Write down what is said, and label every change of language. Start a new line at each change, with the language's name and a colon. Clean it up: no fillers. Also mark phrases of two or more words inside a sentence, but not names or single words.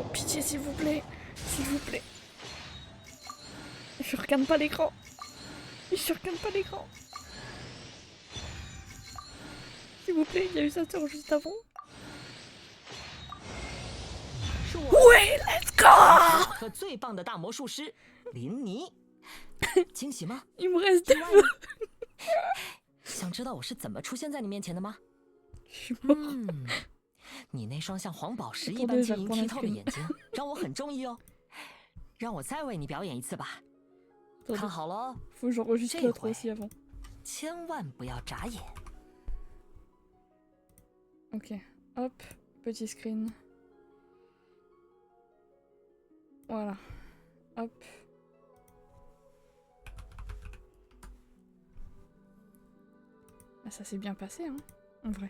French: Pitié s'il vous plaît. S'il vous plaît. Je regarde pas l'écran. Je regarde pas l'écran. S'il vous plaît, il y a eu sa sœur juste avant. Ouais,
English: let's go!
Chinese: 和最棒的大魔术师林妮，惊喜吗？
French: Il me reste des vœux.
Chinese: 想知道我是怎么出现在你面前的吗？
French: Je suis mort.
Chinese: 你那双像黄宝石一般晶莹剔透的眼睛，让我很中意哦。让我再为你表演一次吧。看好喽，
French: Faut que j'enregistre l'autre aussi avant.
Chinese: 千万不要眨眼。
French: Ok, hop, petit screen. Voilà, hop. Ah, ça s'est bien passé, hein, en vrai.